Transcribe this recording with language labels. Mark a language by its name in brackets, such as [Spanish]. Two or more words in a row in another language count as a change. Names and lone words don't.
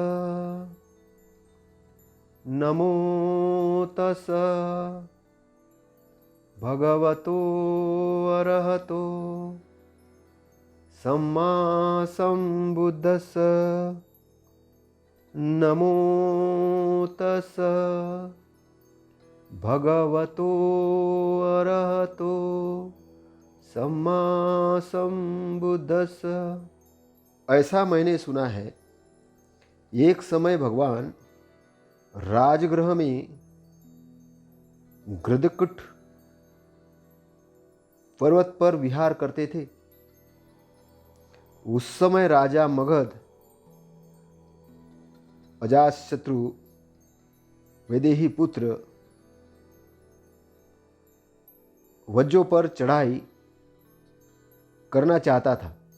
[Pali] नमो तस् भगवतो अरहतो सम्मा सम्बुद्धस्स। नमो तस् भगवतो अरहतो सम्मा सम्बुद्धस्स। [Hindi] ऐसा मैंने सुना है, एक समय भगवान राजगृह में गृदकुट पर्वत पर विहार करते थे। उस समय राजा मगध अजातशत्रु वैदेही पुत्र वज्रों पर चढ़ाई करना चाहता था।